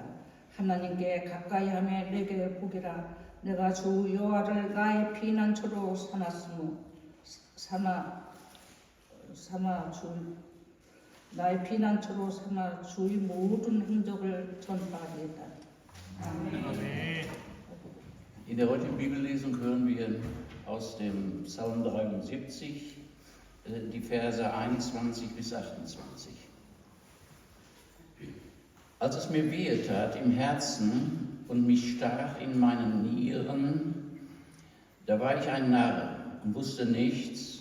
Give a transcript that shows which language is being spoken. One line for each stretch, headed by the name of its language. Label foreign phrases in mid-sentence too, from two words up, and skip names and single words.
Korean: 하나님께 가까이하며 내게 보기라. 내가 주 여호와를 나의 피난처로 나의 피난처로 삼아 주의 모든 행적을 전파하리이다. 아멘.
German: In der heutigen Bibellesung hören wir aus dem Psalm 73 die Verse 21 bis 28. Als es mir wehe tat im Herzen und mich stach in meinen Nieren, da war ich ein Narr und wusste nichts.